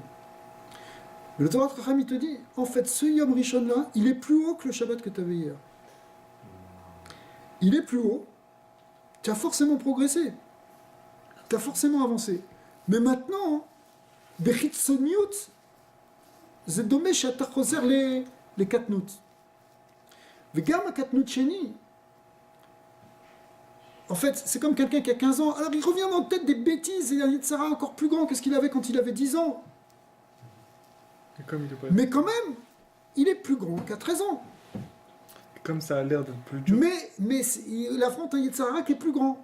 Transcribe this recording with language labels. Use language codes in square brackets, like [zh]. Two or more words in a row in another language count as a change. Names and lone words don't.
[fr] Mais le [he] תורה חכם, [fr] il te dit, en fait, ce [he] יום ראשון [fr] là, il est plus haut que le Shabbat que tu avais hier. Il est plus haut, tu as forcément progressé, tu as forcément avancé. Mais maintenant, Bechitzoniut, c'est dommage [he] שאתה חוזר לקטנות. וגם הקטנות שני, [fr] en fait, c'est comme quelqu'un qui a 15 ans, alors il revient dans peut-être des bêtises, et un Yitzhara encore plus grand que ce qu'il avait quand il avait 10 ans. Et comme il est pas... Mais quand même, il est plus grand qu'à 13 ans. Comme ça a l'air d'être plus dur. Mais il affronte un Yitzhara qui est plus grand.